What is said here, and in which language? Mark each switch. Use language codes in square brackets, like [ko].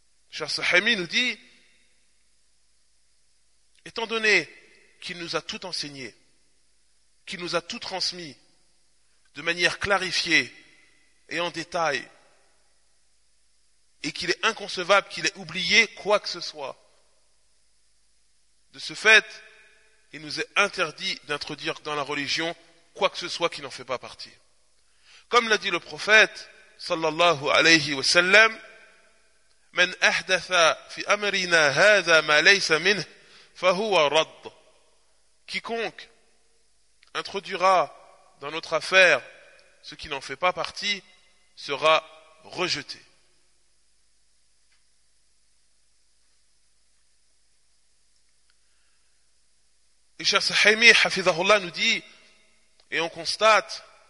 [fr] Cheikh Sahimi nous dit: étant donné qu'il nous a tout enseigné, qu'il nous a tout transmis de manière clarifiée et en détail, et qu'il est inconcevable qu'il ait oublié quoi que ce soit, de ce fait, il nous est interdit d'introduire dans la religion quoi que ce soit qui n'en fait pas partie. Comme l'a dit le prophète [ar] sallallahu alayhi wa sallam: من أحدث في أمرنا هذا ما ليس منه فهو رد. [fr] Quiconque introduira dans notre affaire ce qui n'en fait pas partie sera rejeté. Et Cheikh Sahimi, hafizahullah, nous dit, et on constate